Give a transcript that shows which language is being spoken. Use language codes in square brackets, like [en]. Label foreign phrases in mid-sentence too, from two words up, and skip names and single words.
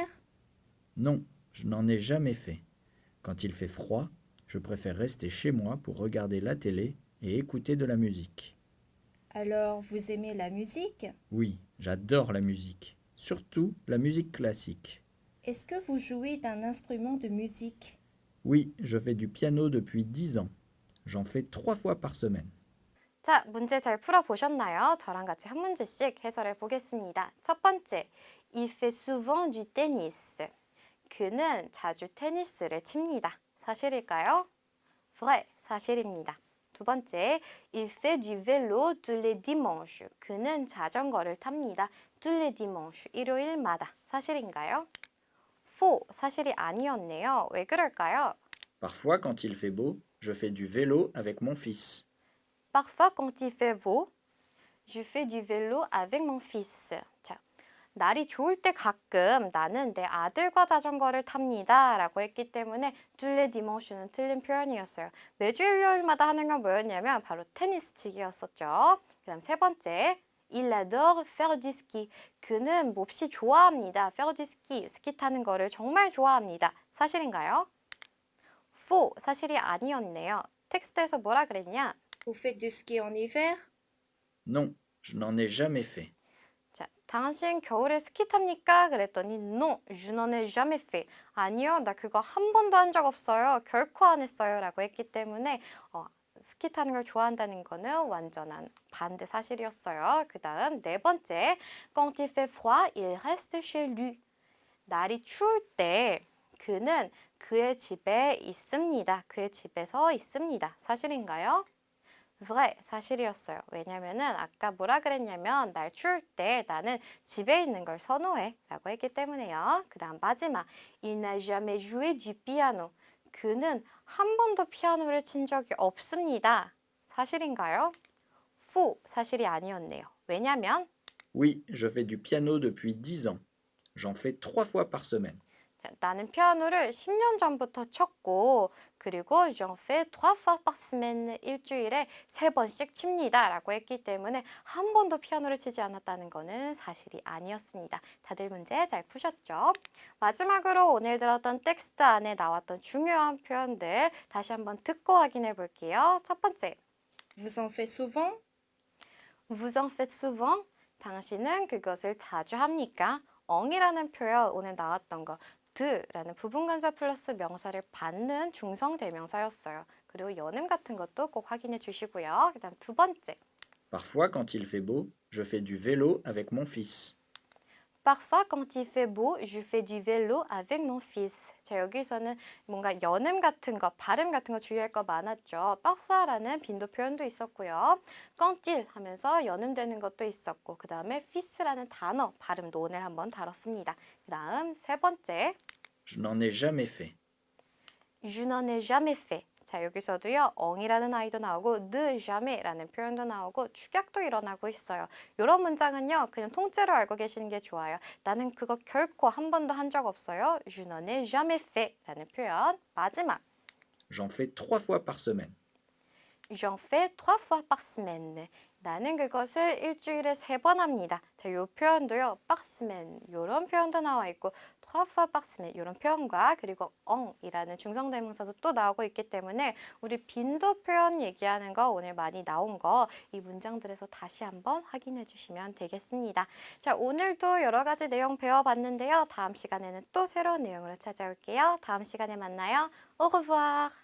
[fr] Non, je n'en ai jamais fait. Quand il fait froid, je préfère rester chez moi pour regarder la télé et écouter de la musique. Alors, vous aimez la musique? Oui, j'adore la musique, surtout la musique classique. Est-ce que vous jouez d'un instrument de musique? Oui, je fais du piano depuis 10 ans. J'en fais 3 fois par semaine. [ko] 자, 문제 잘 풀어보셨나요? 저랑 같이 한 문제씩 해설해 보겠습니다. 첫 번째, [fr] il fait souvent du tennis. [ko] 그는 자주 테니스를 칩니다. 사실일까요? vrai, 사실입니다. 두 번째, [fr] il fait du vélo tous les dimanches. [ko] 그는 자전거를 탑니다. [fr] tous les dimanches, [ko] 일요일마다. 사실인가요? faux, 사실이 아니었네요. 왜 그럴까요? [fr] Parfois, quand il fait beau, je fais du vélo avec mon fils. Parfois, quand il fait beau, je fais du vélo avec mon fils. [ko] 자, 날이 좋을 때 가끔 나는 내 아들과 자전거를 탑니다. 라고 했기 때문에 [fr] tous les dimanche [ko] 는 틀린 표현이었어요. 매주 일요일마다 하는 건 뭐였냐면 바로 테니스 치기였었죠. 그 다음 세 번째, [fr] il adore faire du ski. [ko] 그는 몹시 좋아합니다. [fr] faire du ski, [ko] 스키 타는 거를 정말 좋아합니다. 사실인가요? faux, 사실이 아니었네요. 텍스트에서 뭐라 그랬냐? [fr] Vous faites du ski en hiver? Non, je n'en ai jamais fait. [ko] 자, 당신 겨울에 스키 탑니까? [fr] 그랬더니 non, je n'en ai jamais fait. [ko] 아니요, 나 그거 한 번도 한 적 없어요. 결코 안 했어요. 라고 했기 때문에 스키 타는 걸 좋아한다는 거는 완전한 반대 사실이었어요. 그 다음 네 번째, [fr] quand il fait froid, il reste chez lui. [ko] 날이 추울 때 그는 그의 집에 있습니다. 그의 집에서 있습니다. 사실인가요? vrai, 사실이었어요. 왜냐면은 아까 뭐라 그랬냐면 날 추울 때 나는 집에 있는 걸 선호해 라고 했기 때문에요. 그 다음 마지막, [fr] il n'a jamais joué du piano. [ko] 그는 한 번도 피아노를 친 적이 없습니다. 사실인가요? faux, 사실이 아니었네요. 왜냐면 [fr] Oui, je fais du piano depuis 10 ans. J'en fais 3 fois par semaine. [ko] 자, 나는 피아노를 10년 전부터 쳤고 그리고 [fr] j'en fais 3 fois par semaine, [ko] 일주일에 3번씩 칩니다 라고 했기 때문에 한 번도 피아노를 치지 않았다는 거는 사실이 아니었습니다. 다들 문제 잘 푸셨죠? 마지막으로 오늘 들었던 텍스트 안에 나왔던 중요한 표현들 다시 한번 듣고 확인해 볼게요. 첫 번째, [fr] Vous en faites souvent? vous en faites souvent? [ko] 당신은 그것을 자주 합니까? 엉이라는 표현 오늘 나왔던 거 드라는 부분관사 플러스 명사를 받는 중성 대명사였어요. 그리고 연음 같은 것도 꼭 확인해 주시고요. 그 다음 두 번째, Parfois, quand il fait beau, je fais du vélo avec mon fils. Parfois, quand il fait beau, je fais du vélo avec mon fils. 자, 여기서는 뭔가 연음 같은 거, 발음 같은 거 주의할 거 많았죠. parfois라는 빈도 표현도 있었고요. [fr] quand il [ko] 하면서 연음되는 것도 있었고, 그 다음에 fils,라는 단어, 발음도 오늘 한번 다뤘습니다. 그 다음 세 번째, [fr] Je n'en ai jamais fait. je n'en ai jamais fait. [ko] 자, 여기서도요, 엉이라는 아이도 나오고, [fr] ne jamais, [ko] 라는 표현도 나오고, 축약도 일어나고 있어요. 이런 문장은요, 그냥 통째로 알고 계시는 게 좋아요. 나는 그거 결코 한 번도 한 적 없어요. [fr] je n'en ai jamais fait [ko] 라는 표현. 마지막, [fr] J'en fais 3 fois par semaine. J'en fais 3 fois par semaine. [ko] 나는 그것을 일주일에 3번 합니다. 자, 요 표현도요. [fr] par semaine [ko] 요런 표현도 나와 있고 [fr] 3 fois par semaine [ko] 요런 표현과 그리고 en이라는 중성대명사도 또 나오고 있기 때문에 우리 빈도 표현 얘기하는 거 오늘 많이 나온 거 이 문장들에서 다시 한번 확인해 주시면 되겠습니다. 자, 오늘도 여러 가지 내용 배워봤는데요. 다음 시간에는 또 새로운 내용으로 찾아올게요. 다음 시간에 만나요. [fr] Au revoir.